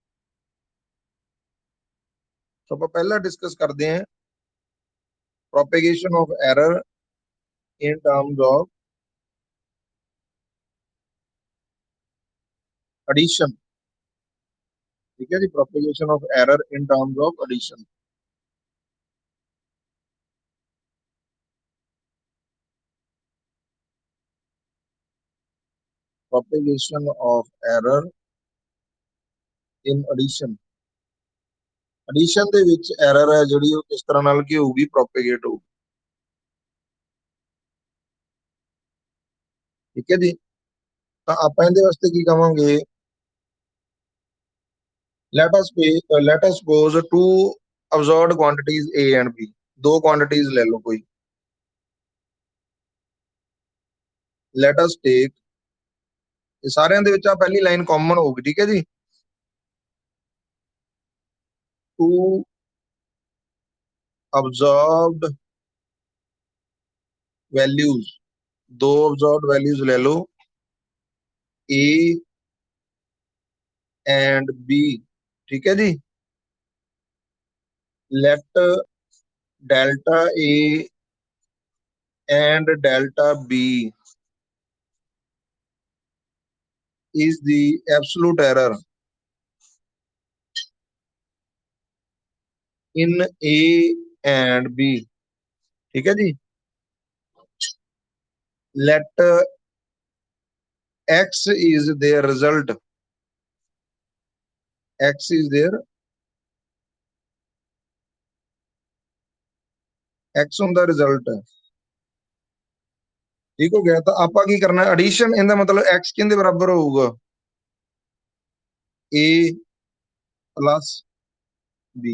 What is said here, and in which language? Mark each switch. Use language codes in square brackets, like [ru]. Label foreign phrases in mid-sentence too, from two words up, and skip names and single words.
[pa] तो ਆਪਾਂ ਪਹਿਲਾਂ ਡਿਸਕਸ ਕਰਦੇ ਹਾਂ [en] propagation of error in terms of addition. [pa] ਠੀਕ ਹੈ ਜੀ, [en] propagation of error in terms of addition. propagation of error in addition। [pa] ਐਡੀਸ਼ਨ ਦੇ ਵਿੱਚ ਐਰਰ ਹੈ ਜਿਹੜੀ ਉਹ ਕਿਸ ਤਰ੍ਹਾਂ ਨਾਲ ਕੀ ਹੋਊਗੀ? ਪ੍ਰੋਪੇਗੇਟ ਹੋਊਗੀ। ਠੀਕ ਹੈ ਜੀ, ਤਾਂ ਆਪਾਂ ਇਹਦੇ ਵਾਸਤੇ ਕੀ ਕਵਾਂਗੇ? [en] let us suppose two observed quantities A and B। [pa] ਦੋ quantities ਲੈ ਲਓ ਕੋਈ। [en] let us take, [pa] ਇਹ ਸਾਰਿਆਂ ਦੇ ਵਿੱਚ ਆ ਪਹਿਲੀ ਲਾਈਨ ਕਾਮਨ ਹੋਊਗੀ। ਠੀਕ ਹੈ ਜੀ, [en] two observed values, ਦੋ observed values [pa] ਲੈ ਲਓ [en] A and B। [pa] ਠੀਕ ਹੈ ਜੀ, [en] let delta A and delta B is the absolute error in A and B। [pa] ਠੀਕ ਹੈ ਜੀ, [en] let X is their result, X is their, [pa] X ਹੁੰਦਾ ਰਿਜ਼ਲਟ। ਠੀਕ ਹੋ ਗਿਆ, ਤਾਂ ਆਪਾਂ ਕੀ ਕਰਨਾ? ਐਡੀਸ਼ਨ, ਇਹਦਾ ਮਤਲਬ X ਕਿਹਦੇ ਬਰਾਬਰ ਹੋਊਗਾ? [en] A plus B।